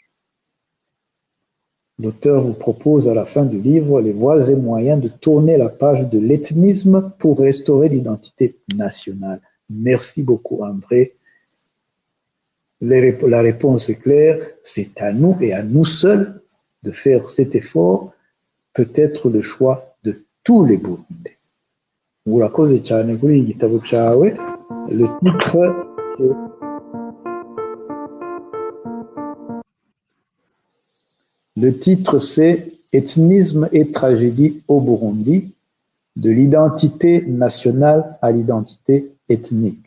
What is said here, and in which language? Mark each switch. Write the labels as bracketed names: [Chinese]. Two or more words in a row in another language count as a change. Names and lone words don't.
[French] L'auteur vous propose à la fin du livre les voies et moyens de tourner la page de l'ethnisme pour restaurer l'identité nationale. Merci beaucoup André. La réponse est claire, c'est à nous et à nous seuls de faire cet effort, peut-être le choix de tous les Burundais. [Rundi] Urakoze cyane kuri iki gitabo cyawe. [French] Le titre c'est Ethnisme et tragédie au Burundi, de l'identité nationale à l'identité ethnique.